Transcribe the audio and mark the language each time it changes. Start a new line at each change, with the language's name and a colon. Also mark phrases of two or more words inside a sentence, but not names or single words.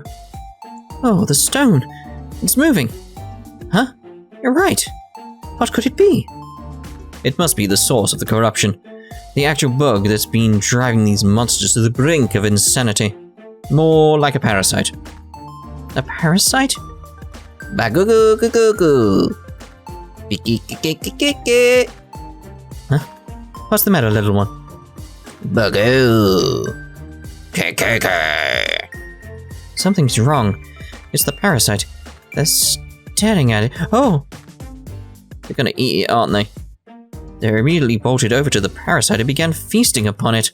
English: Oh, the stone. It's moving. Huh? You're right. What could it be? It must be the source of the corruption. The actual bug that's been driving these monsters to the brink of insanity. More like a parasite. A parasite? Ba-goo-goo-goo-goo-goo. Be-gee-gee-gee-gee-gee. Huh? What's the matter, little one? Bugoo. K-K-K. Something's wrong. It's the parasite. They're staring at it. Oh! They're gonna eat it, aren't they? They immediately bolted over to the parasite and began feasting upon it.